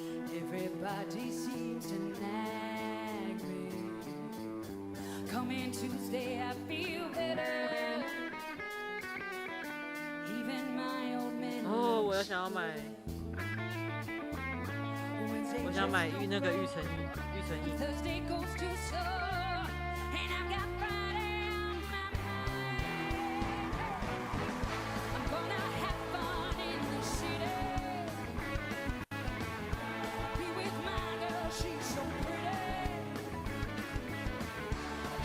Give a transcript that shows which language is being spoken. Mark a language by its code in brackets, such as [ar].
[en] Everybody seems to nag me. Coming Tuesday, I feel better. Even my old man. [zh] 哦，我想要买，我想买那个玉成印。 [en] Thursday goes too slow, and I've got Friday on my mind. I'm gonna have fun in the city. Be with my girl, she's so pretty.